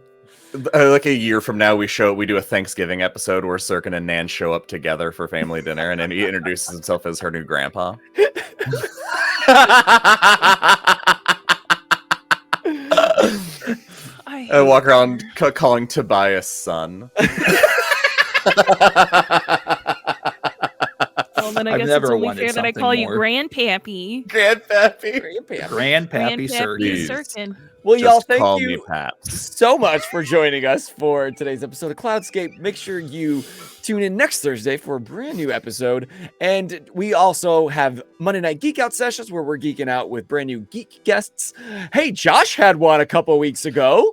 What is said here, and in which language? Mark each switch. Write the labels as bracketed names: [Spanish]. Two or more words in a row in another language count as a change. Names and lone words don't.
[English] like a year from now we do a Thanksgiving episode where Syrkon and Nan show up together for family dinner, and then he introduces himself as her new grandpa. I walk around calling Tobias son. Well, then I I've guess never it's only wanted fair that I something call you more. Grandpappy. Grandpappy. Grandpappy Syrkon. Please. Syrkon. Well, y'all, Just thank call you me Paps. so much for joining us for today's episode of Cloudscape. Make sure you tune in next Thursday for a brand new episode. And we also have Monday Night Geek Out sessions where we're geeking out with brand new geek guests. Hey, Josh had one a couple weeks ago